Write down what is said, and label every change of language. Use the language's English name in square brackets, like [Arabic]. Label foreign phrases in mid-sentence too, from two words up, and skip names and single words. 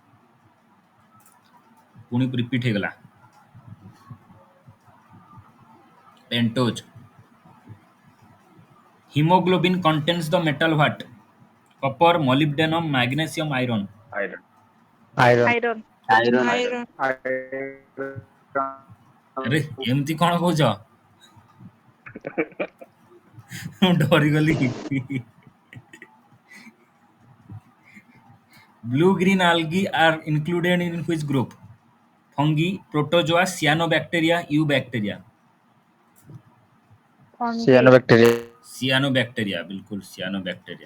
[Odia] पुणी repeat ହେଇଗଲା. Pentose. [English] Hemoglobin contains the metal what? Copper, molybdenum, magnesium, iron. iron, Iron. Iron. iron, Iron. [Odia] ଆରେ ଏମିତି କଣ କହୁଛ? ମୁଁ ଡରିଗଲି. [English] Blue green algae are included in which group? Fungi, protozoa, cyanobacteria, eubacteria. Fungi. Cyanobacteria. Cyanobacteria, बिल्कुल cyanobacteria.